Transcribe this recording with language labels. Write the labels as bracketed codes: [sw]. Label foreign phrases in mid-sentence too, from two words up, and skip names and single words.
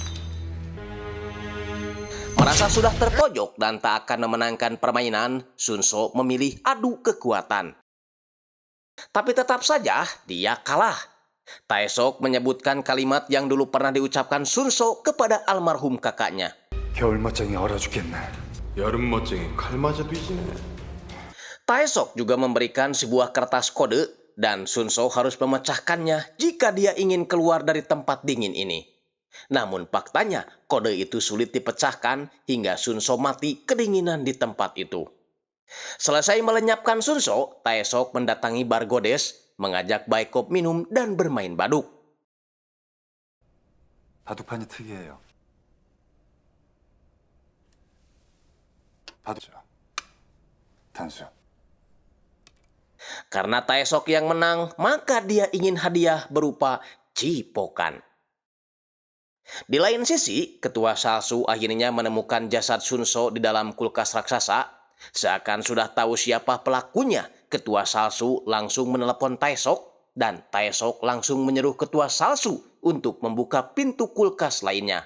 [id] Merasa sudah terpojok dan tak akan memenangkan permainan, Sunso memilih adu kekuatan. Tapi tetap saja dia kalah. Taesok menyebutkan kalimat yang dulu pernah diucapkan Sunso kepada almarhum kakaknya. [ko] 겨울 멋쟁이 얼어 죽겠네. 여름 멋쟁이 칼 맞아 뒤지네. [id] Taesok juga memberikan sebuah kertas kode dan Sunso harus memecahkannya jika dia ingin keluar dari tempat dingin ini. Namun faktanya kode itu sulit dipecahkan hingga Sunso mati kedinginan di tempat itu. Selesai melenyapkan Sunso, Taesok mendatangi bar godes, mengajak Baekop minum dan bermain baduk. [ko] 바둑판이 특이해요. 바둑죠. 단수. [id] Karena Taesok yang menang, maka dia ingin hadiah berupa cipokan. Di lain sisi, ketua Salsu akhirnya menemukan jasad Sunso di dalam kulkas raksasa. Seakan sudah tahu siapa pelakunya, ketua Salsu langsung menelepon Taesok dan Taesok langsung menyeru ketua Salsu untuk membuka pintu kulkas lainnya.